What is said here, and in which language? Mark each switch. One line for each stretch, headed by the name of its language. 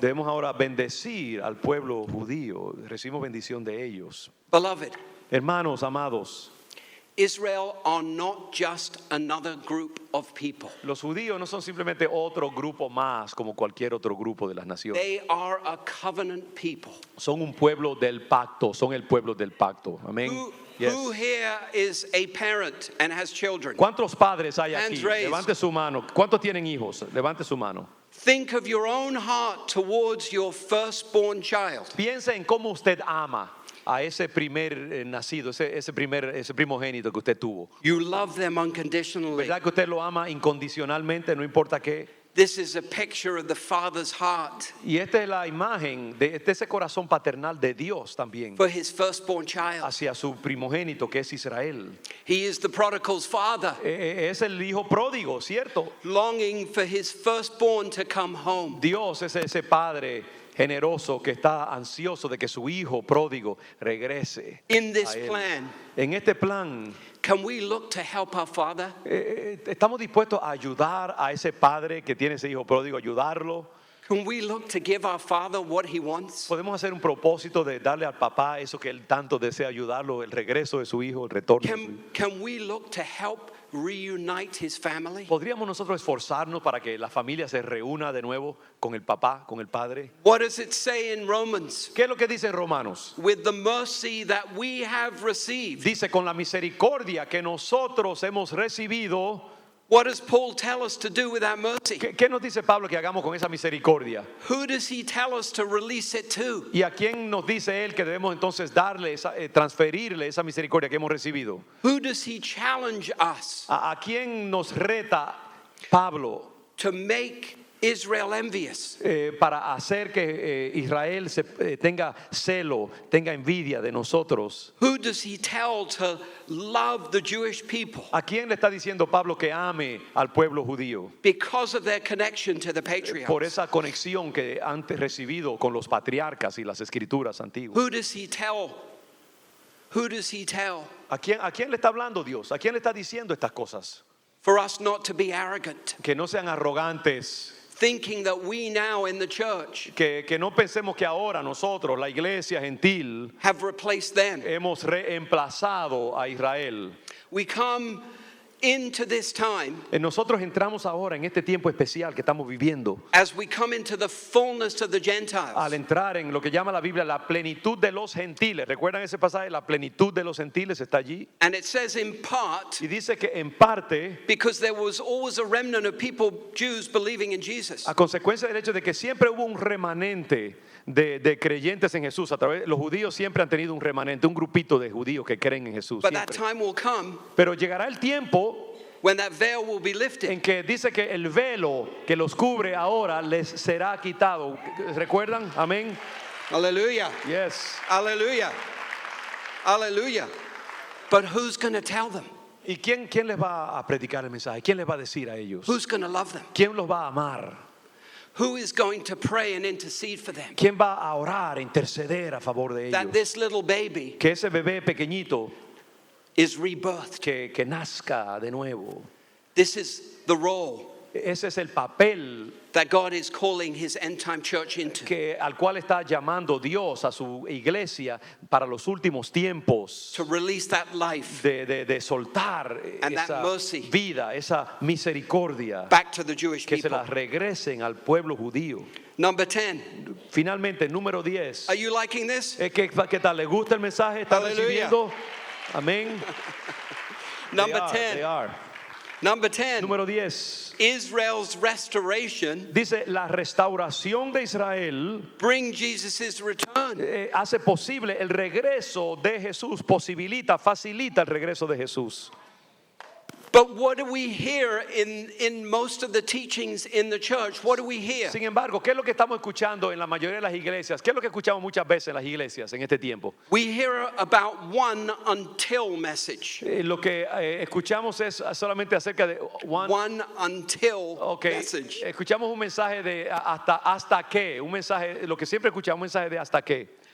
Spanish: Debemos ahora bendecir al pueblo judío, recibimos bendición de ellos.
English: Beloved,
Spanish: Hermanos amados,
English: Israel are not just another group of people.
Spanish: los judíos no son simplemente otro grupo más como cualquier otro grupo de las naciones.
English: They are a covenant people.
Spanish: Son un pueblo del pacto, son el pueblo del pacto. Amén. Yes.
English: Who here is a parent and has children?
Spanish: ¿Cuántos padres hay aquí?
English: Hands raised.
Spanish: Levante su mano. ¿Cuántos tienen hijos? Levante su mano.
English: Think of your own heart towards your firstborn child.
Spanish: Piensa en cómo usted ama a ese primer nacido, ese primogénito que usted tuvo.
English: You love them unconditionally.
Spanish: ¿Verdad que usted lo ama incondicionalmente, no importa qué?
English: This is a picture of the Father's heart
Spanish: Y esta es la imagen de ese corazón paternal de Dios también
English: for his firstborn child.
Spanish: hacia su primogénito que es Israel.
English: He is the prodigal's father,
Spanish: Es el hijo pródigo, ¿cierto?
English: longing for his firstborn to come home.
Spanish: Dios es ese padre generoso que está ansioso de que su hijo pródigo regrese
English: In this
Spanish: a él.
English: plan,
Spanish: En este plan,
English: can we look to help our Father?
Spanish: estamos dispuestos a ayudar a ese padre que tiene ese hijo pródigo, ayudarlo.
English: Can we look to give our Father what he wants?
Spanish: Podemos hacer un propósito de darle al papá eso que él tanto desea ayudarlo, el regreso de su hijo, el retorno de su hijo.
English: Can we look to help reunite his family?
Spanish: ¿Podríamos nosotros esforzarnos para que la familia se reúna de nuevo con el papá, con el padre?
English: What does it say in Romans?
Spanish: ¿Qué es lo que dice en Romanos?
English: With the mercy that we have received.
Spanish: Dice, con la misericordia que nosotros hemos recibido.
English: What does Paul tell us to do with that mercy?
Spanish: ¿Qué nos dice Pablo que hagamos con esa misericordia?
English: Who does he tell us to release it to?
Spanish: ¿Y a quién nos dice él que debemos entonces darle, transferirle esa misericordia que hemos recibido?
English: Who does he challenge us
Spanish: ¿A quién nos reta Pablo
English: to make Israel envious?
Spanish: para hacer que Israel tenga celo, tenga envidia de nosotros.
English: Who does he tell to love the Jewish people
Spanish: ¿A quién le está diciendo Pablo que ame al pueblo judío?
English: because of their connection to the
Spanish: Por
English: patriarchs?
Spanish: esa conexión que han recibido con los patriarcas y las escrituras antiguas.
English: Who does he tell? Who does he tell?
Spanish: ¿A quién le está hablando Dios? ¿A quién le está diciendo estas cosas?
English: For us not to be arrogant,
Spanish: Que no sean arrogantes,
English: thinking that we now in the church
Spanish: que no pensemos que ahora nosotros, la iglesia gentil,
English: have replaced them.
Spanish: hemos reemplazado a Israel.
English: We come into this time
Spanish: Nosotros entramos ahora en este tiempo especial que estamos viviendo,
English: as we come into the fullness of the
Spanish: al
English: Gentiles.
Spanish: entrar en lo que llama la Biblia la plenitud de los gentiles. ¿Recuerdan ese pasaje? La plenitud de los gentiles está allí.
English: And it says in part,
Spanish: Y dice que en parte,
English: because there was always a remnant of people, Jews, believing in Jesus.
Spanish: a consecuencia del hecho de que siempre hubo un remanente de creyentes en Jesús, los judíos siempre han tenido un remanente, un grupito de judíos que creen en Jesús.
English: But that
Spanish: Siempre.
English: time will come
Spanish: Pero llegará el tiempo
English: when that veil will be lifted.
Spanish: en que dice que el velo que los cubre ahora les será quitado. ¿Recuerdan? Amén.
English: Hallelujah. Yes. Hallelujah. Hallelujah. But who's going to tell them?
Spanish: ¿Y quién les va a predicar el mensaje? ¿Quién les va a decir a ellos?
English: Who's going to love them?
Spanish: ¿Quién los va a amar?
English: Who is going to pray and intercede for them?
Spanish: ¿Quién va a orar, a interceder a favor de
English: That
Spanish: ellos?
English: this little baby
Spanish: Que ese bebé pequeñito
English: is rebirthed.
Spanish: que nazca de nuevo.
English: This is the role
Spanish: Ese es el papel
English: that God is calling his end time church into.
Spanish: al cual está llamando Dios a su iglesia para los últimos tiempos.
English: To release that life
Spanish: De soltar
English: And that
Spanish: esa
English: mercy
Spanish: vida, esa misericordia,
English: back to the Jewish
Spanish: que se
English: people.
Spanish: la regresen al pueblo judío.
English: Number 10.
Spanish: Finalmente, número 10.
English: Are you liking this?
Spanish: ¿Qué tal? ¿Le gusta el mensaje? ¿Está
English: Hallelujah.
Spanish: recibiendo? Amén.
English: Number They 10. are. Number 10.
Spanish: Número 10.
English: Israel's restoration
Spanish: Dice, la restauración de Israel
English: bring Jesus' return.
Spanish: hace posible el regreso de Jesús, facilita el regreso de Jesús.
English: But what do we hear in most of the teachings in the church? What do we hear?
Spanish: Sin embargo, ¿qué es lo que estamos escuchando en la mayoría de las iglesias? ¿Qué es lo que escuchamos muchas veces en las iglesias en este tiempo?
English: We hear about one until message.
Spanish: Lo que escuchamos es solamente acerca de
English: One until okay, message.
Spanish: escuchamos un mensaje de hasta qué, un mensaje, lo que siempre escuchamos, un mensaje de hasta qué.